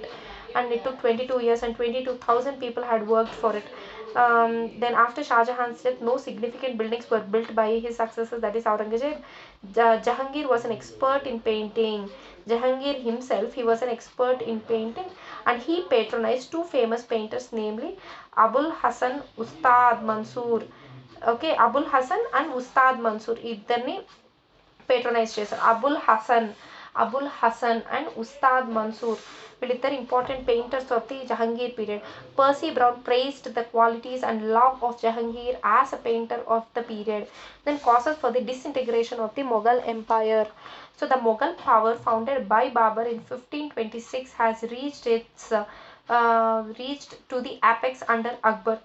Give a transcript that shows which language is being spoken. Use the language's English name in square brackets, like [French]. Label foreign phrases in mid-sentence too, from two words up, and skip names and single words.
[English] And it took 22 years and 22,000 people had worked for it. Then after Shah Jahan's death, no significant buildings were built by his successors, that is Aurangzeb. Jahangir was an expert in painting. Jahangir himself, he was an expert in painting and he patronized 2 famous painters, namely Abul Hasan Ustad Mansur. Okay, Abul Hasan and Ustad Mansur [Telugu] ఇద్దరిని పేట్రనైజ్ చేశారు. [English] Abul Hasan and Ustad Mansur వీళ్ళిద్దరు important painters of the Jahangir period. పర్సీ బ్రౌన్ praised the qualities and love of Jahangir as a painter of the period. Then causes for the disintegration of the Mughal Empire. So the Mughal power founded by Babur in 1526 has reached to the apex under Akbar.